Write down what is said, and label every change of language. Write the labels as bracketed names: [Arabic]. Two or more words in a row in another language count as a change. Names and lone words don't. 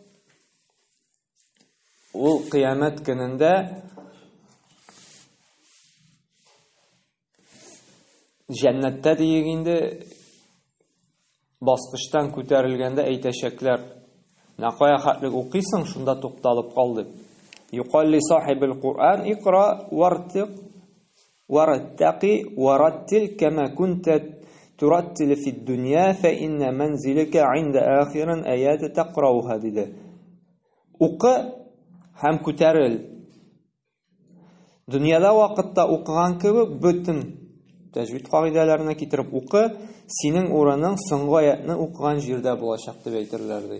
[Tatar] Ул кыямәт көнендә җәннәттә диек инде баскычтан күтәрелгәндә әйтәчәкләр. Нәкая хәтлек укыйсың, шунда тукталып калды. [Arabic] يقال لصاحب القرآن اقرأ وارتق ورتل كما كنت ترتل في الدنيا فإن منزلك عند آخر آية تقرؤها диде. [Tatar] Укы һәм күтәрел. Дөньяда вакытта укыган кебек бөтен тәҗвид кагыйдәләренә китереп укы, синең урының соңгы аятны укыган җирдә булачак дип әйтерләр ди.